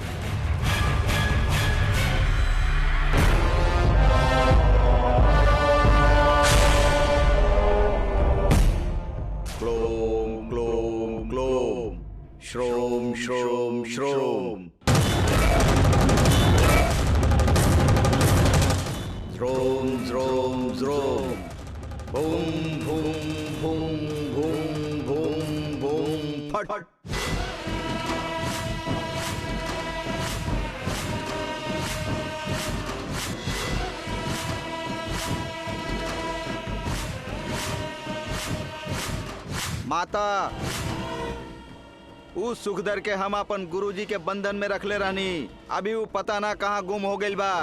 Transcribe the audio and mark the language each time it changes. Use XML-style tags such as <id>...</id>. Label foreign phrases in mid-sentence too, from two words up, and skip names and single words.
<bho>क्लोम क्लोम क्लोम श्रोम श्रोम श्रोम श्रोम श्रोम श्रोम बूम बूम बूम बूम बूम बूम फट। माता, उस सुखदर के हम अपन गुरुजी के बंधन में रखले रहनी, अभी वो पता ना कहाँ गुम हो गइल बा।</bho>